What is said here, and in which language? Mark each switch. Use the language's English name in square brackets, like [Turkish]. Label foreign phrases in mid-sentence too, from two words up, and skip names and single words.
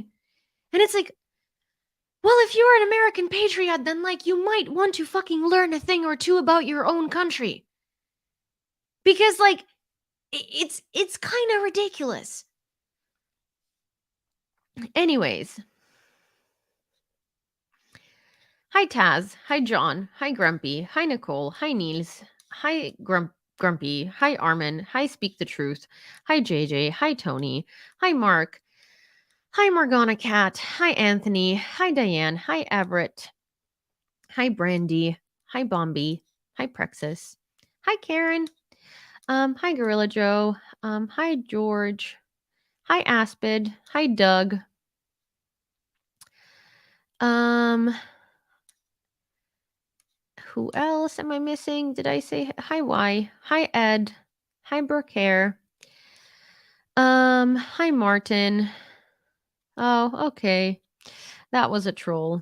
[English] And it's like, well, if you're an American patriot, then you might want to fucking learn a thing or two about your own country. Because it's kind of ridiculous. Anyways. Hi Taz, hi John, hi Grumpy, hi Nicole, hi Niels, hi Grumpy, hi Armin, hi Speak the Truth, hi JJ, hi Tony, hi Mark, hi Morgana Cat, hi Anthony, hi Diane, hi Everett, hi Brandy, hi Bombi, hi Prexus, hi Karen, hi Gorilla Joe, hi George, hi Aspid, hi Doug, who else am I missing? Did I say hi Y? Hi Ed, hi Brooke Hare, hi Martin. Oh, okay. That was a troll.